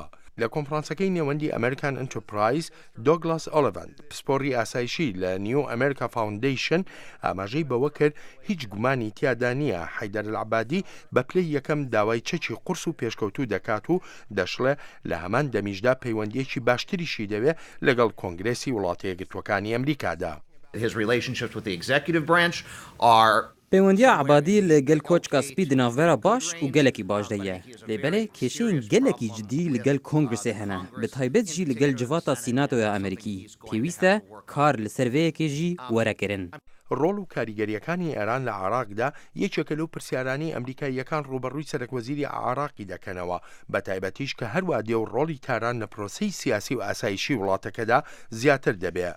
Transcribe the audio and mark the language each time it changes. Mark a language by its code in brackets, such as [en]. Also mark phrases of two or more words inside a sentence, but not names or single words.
[ckb] لە کۆنفرانسەکەی نێوەندی ئەمریکان ئەنترپرایز دۆگلاس ئۆلیڤەن پسپۆڕی ئاسایشی لە نیو ئەمریکا فاوندیشن ئاماژەی بەوە کرد هیچ گومانی تیادا نییە حەیدەر العەبادی بە پلەی یەکەم داوای چەکی قورس و پێشکەوتوو دەکات و دەشڵێ لە هەمان دەمیشدا پەیوەندیەکی باشتریشی دەوێت لەگەڵ کۆنگرێسی وڵاتە یەکگرتووەکانی ئەمریکادا. [en] His relationships with the executive branch are [ku] پەیوەندیە عەبادی لەگەل کۆچکا سپی دناڤێرە باش و گەلێکی باش دەیە لێبەلێ کێشەیەن گەلێکی جدی لەگەل کۆنگرسێ هەنە بەتایبەت ژی لەگەل جڤاتە سیناتۆیە ئەمریکی پێویستە کار لە سەرڤەیەکێژی وەرەکردن. [ckb] ڕۆڵ و کاریگەریەکانی ئێران لە عێراقدا یەکێکە لەو پرسیارانی ئەمریکاییەکان ڕوبەڕووی سەرۆکوەزیری عێراقی دەکەنەوە بە تایبەتیش کە هەروە دێ و ڕۆڵی تاران لە پرۆسەی سیاسی و ئاسایشی وڵاتەکەدا زیاتر دەبێت.